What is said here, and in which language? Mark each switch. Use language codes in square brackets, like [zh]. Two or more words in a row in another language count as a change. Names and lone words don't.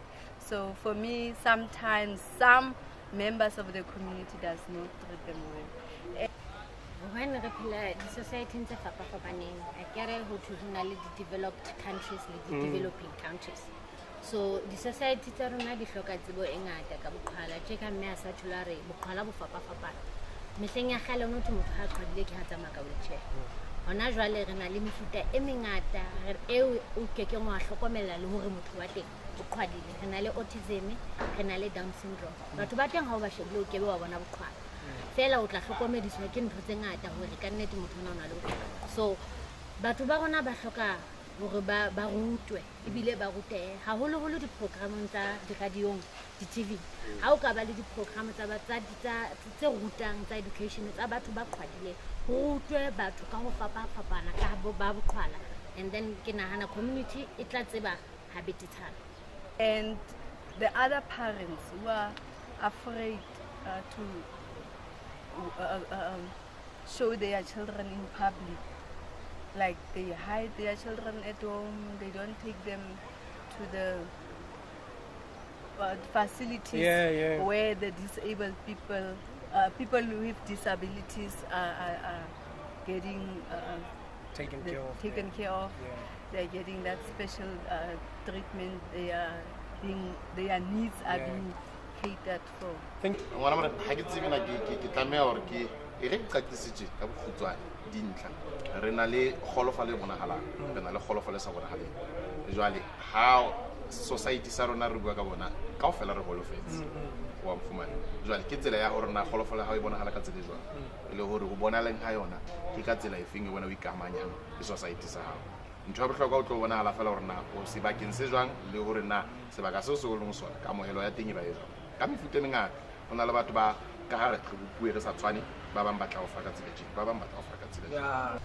[en] So for me, sometimes some members of the community does not treat them well. When we play the society in the developed countries and the developing countries. So the society [st] tsa rona di hloka tsebo e ngata ka boqhwala tje ka mme a sa thulare boqhwala bo fapa mehleng ya kgale no motho ha qhwadile ke ha tsamaya ka wheelchair. Hona jwale re na le mefuta e mengata e o keke ngwa hlokomela le hore motho wa teng o qhwadile. Re na le autism, re na le [en] down syndrome. [st] Batho ba teng ha o ba shebile o kebe wa bona boqhwala fela o tla hlokomediswa ke ntho tse ngata hore ka nnete motho ona le boqhwala. So batho ba rona ba hloka hore ba rutwe ebile ba rutehe haholoholo di-programmeng tsa di-radiong di-tv ha o ka ba le di-programme tse rutang tsa education tsa batho ba qhwadile ho rutwe batho ka ho fapana ka ba boqhwala, [en] and then [st] ke nahana community e tla tseba ha betetshana. [en] And the other parents who are afraid to show their children in public, like they hide their children at home, they don't take them to the facilities where the disabled people, people with disabilities are getting taken care of. They're getting that special treatment. Their needs are being catered for. [st] ngwana mara ha ke tsebe na ke tlameha hore ke e re qaqisitse ka bokhutswane dintlha re na le kgolofalo le bonahalang re na le kgolofalo le sa bonahaleng jwale ha society sa rona re bua ka bona kaofela re holofetse wa mfumana jwale ke tsela ya hore na kgolofalo ha e bonahala ka tsela jwang le hore ho bonaleng ha yona ke ka tsela efeng e bona o ikamanyang le society sa hao ntho ya bohlokwa o tlo bonahala fela hore na o sebakeng se jwang le hore na sebaka seo se o leng sona kamohelo ya teng e ba e jwang ka mefuta e mengata ho na le batho ba ka ha re bue re sa tshwane ba bang batla ho fa ka tsela tjena ba bang batla ho fa ka tsela tjena